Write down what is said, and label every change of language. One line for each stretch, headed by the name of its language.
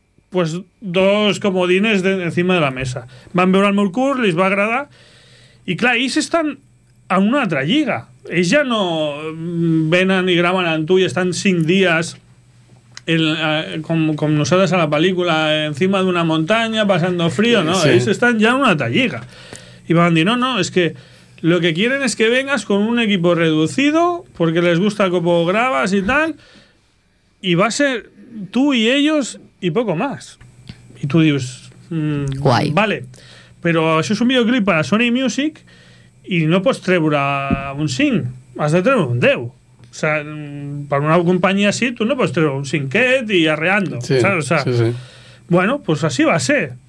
Spanish: pues dos comodines d'encima de la mesa.
Catalan: Van veure el meu curs, li va agradar, i clar, ells estan en una altra lliga. Ells ja no venen i graven amb tu i estan 5 dies com nosaltres a la pel·lícula, encima d'una muntanya, passant frío, no? Sí. Ells estan ja en una altra lliga. I van dir: no, és que
Spanish: lo que quieren es que vengas con un equipo reducido, porque les gusta como grabas y tal, y va a ser tú y ellos...
Catalan: i
Spanish: poco más.
Catalan: I tu dius... guai. Vale. Però això és un videoclip per a Sony Music i no pots treure un 5. Has de treure un 10. O sea, per una companyia així tu no pots treure un 5et i arreando. Sí, o sea, sí, sí. Bueno, pues així va ser.